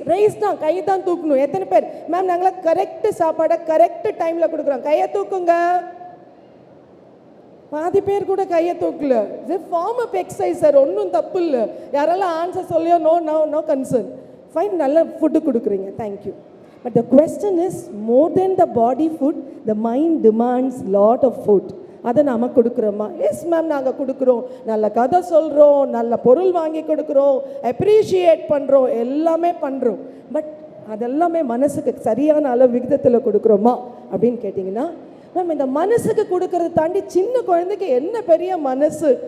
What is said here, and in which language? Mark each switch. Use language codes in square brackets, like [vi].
[ta] Rice தான், கை தான் தூக்கணும். எத்தனை பேர் மேம் நாங்களாம் கரெக்டு சாப்பாடை கரெக்டு டைமில் கொடுக்குறோம்? கையை தூக்குங்க. பாதி பேர் கூட கையை தூக்கல. இது [en] form of exercise [ta] சார், ஒன்றும் தப்பு இல்லை. யாரெல்லாம் ஆன்சர் சொல்லியோ [en] No concern. [ta] ஃபைன், நல்ல ஃபுட்டு கொடுக்குறீங்க, thank you. [en] But the question is, more than the body food, the mind demands lot of food. [ta] அதை நாம் கொடுக்குறோமா? எஸ் மேம், நாங்கள் கொடுக்குறோம். நல்ல கதை சொல்கிறோம், நல்ல பொருள் வாங்கி கொடுக்குறோம், அப்ரிஷியேட் பண்ணுறோம், எல்லாமே பண்ணுறோம். பட் அதெல்லாமே மனசுக்கு சரியான அளவு விகிதத்தில் கொடுக்குறோமா அப்படின்னு கேட்டிங்கன்னா, மேம் இந்த மனசுக்கு கொடுக்கறத தாண்டி சின்ன குழந்தைக்கு என்ன பெரிய மனசு.